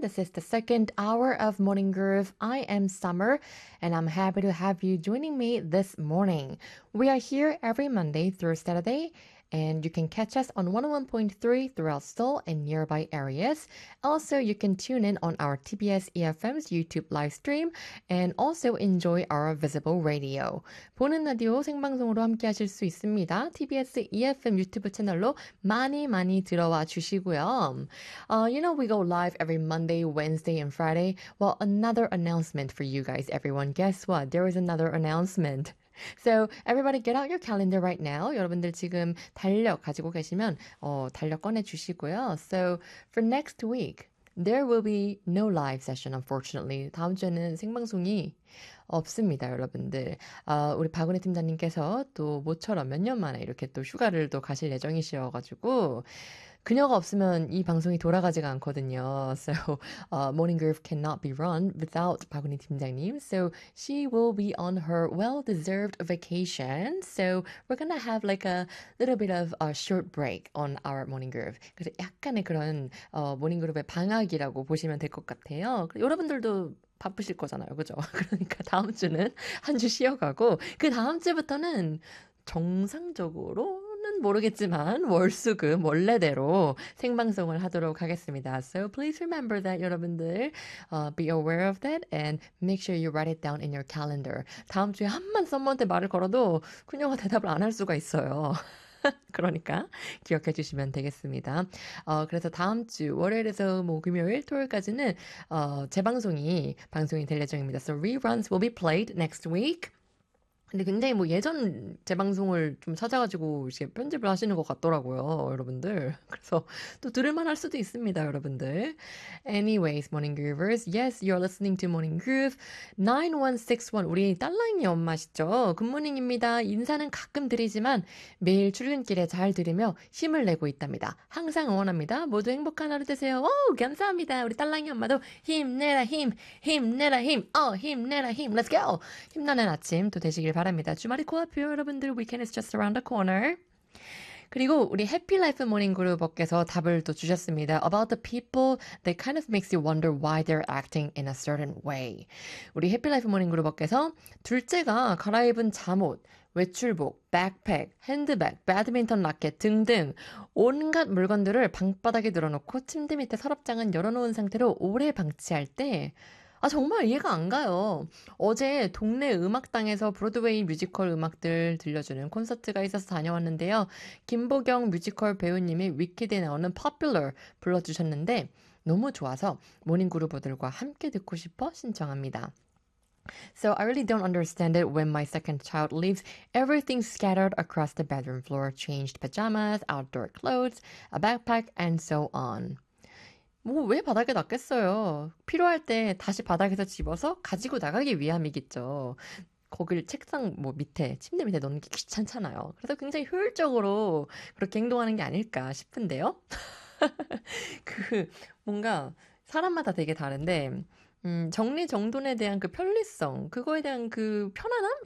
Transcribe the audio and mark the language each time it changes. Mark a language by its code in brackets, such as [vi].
[en] This is the second hour of Morning Groove. I am Summer, and I'm happy to have you joining me this morning. We are here every Monday through Saturday, and you can catch us on 101.3 throughout Seoul and nearby areas. Also, you can tune in on our TBS EFM's YouTube live stream and also enjoy our visible radio. [ko] 보는 라디오 생방송으로 함께 하실 수 있습니다. TBS EFM 유튜브 채널로 많이 많이 들어와 주시고요. [en] You know, we go live every Monday, Wednesday, and Friday. Well, another announcement for you guys, everyone. Guess what? There is another announcement. So, everybody get out your calendar right now. [ko] 여러분들 지금 달력 가지고 계시면 달력 꺼내주시고요. [en] So, for next week, there will be no live session, unfortunately. [ko] 다음 주에는 생방송이 없습니다, 여러분들. 우리 박은혜 팀장님께서 또 모처럼 몇 년 만에 이렇게 또 휴가를 또 가실 예정이셔가지고 그녀가 없으면 이 방송이 돌아가지가 않거든요. [en] So, Morning Groove cannot be run without 박은혜 팀장님. So, she will be on her well-deserved vacation. So, we're gonna have like a little bit of a short break on our Morning Groove. [ko] 그래서 약간의 그런 Morning Groove의 방학이라고 보시면 될 것 같아요. 여러분들도 바쁘실 거잖아요. 그죠? 그러니까 다음 주는 한 주 쉬어가고 그 다음 주부터는 정상적으로 모르겠지만 월수금 원래대로 생방송을 하도록 하겠습니다. [en] So please remember that, [ko] 여러분들. [en] Be aware of that and make sure you write it down in your calendar. [ko] 다음 주에 한번 썸머한테 말을 걸어도 그녀가 대답을 안 할 수가 있어요. 그러니까 기억해 주시면 되겠습니다. 그래서 다음 주 월요일에서 뭐 금요일, 토요일까지는 재방송이 방송이 될 예정입니다. [en] So reruns will be played next week. [ko] 근데 굉장히 뭐 예전 재방송을 좀 찾아가지고 이렇게 편집을 하시는 것 같더라고요, 여러분들. 그래서 또 들을만 할 수도 있습니다, 여러분들. [en] Anyways, Morning Groovers. Yes, you're listening to Morning Groove 9161. [ko] 우리 딸랑이 엄마시죠? 굿모닝입니다. 인사는 가끔 드리지만 매일 출근길에 잘 들으며 힘을 내고 있답니다. 항상 응원합니다. 모두 행복한 하루 되세요. 오, 감사합니다. 우리 딸랑이 엄마도 힘내라, 힘. 힘내라, 힘. 힘내라, 힘. [en] Let's go. [ko] 힘나는 아침 또 되시길 바랍니다. 주말이 코앞이요, 여러분들. [en] Weekend is just around the corner. [ko] 그리고 우리 해피 라이프 모닝 그룹께서 답을 또 주셨습니다. [en] About the people that kind of makes you wonder why they're acting in a certain way. [ko] 우리 해피 라이프 모닝 그룹께서 둘째가 갈아입은 잠옷, 외출복, 백팩, 핸드백, 배드민턴 라켓 등등 온갖 물건들을 방바닥에 늘어놓고 침대 밑에 서랍장은 열어놓은 상태로 오래 방치할 때 아 정말 이해가 안 가요. 어제 동네 음악당에서 브로드웨이 뮤지컬 음악들 들려주는 콘서트가 있어서 다녀왔는데요. 김보경 뮤지컬 배우님이 위키드에 나오는 Popular 불러주셨는데 너무 좋아서 모닝그루브들과 함께 듣고 싶어 신청합니다. [en] So I really don't understand it when my second child leaves everything scattered across the bedroom floor, changed pajamas, outdoor clothes, a backpack, and so on. [ko] 뭐 왜 바닥에 놨겠어요? 필요할 때 다시 바닥에서 집어서 가지고 나가기 위함이겠죠. 거길 책상 뭐 밑에, 침대 밑에 넣는 게 귀찮잖아요. 그래서 굉장히 효율적으로 그렇게 행동하는 게 아닐까 싶은데요. 그 뭔가 사람마다 되게 다른데 정리정돈에 대한 그 편리성, 그거에 대한 그 편안함?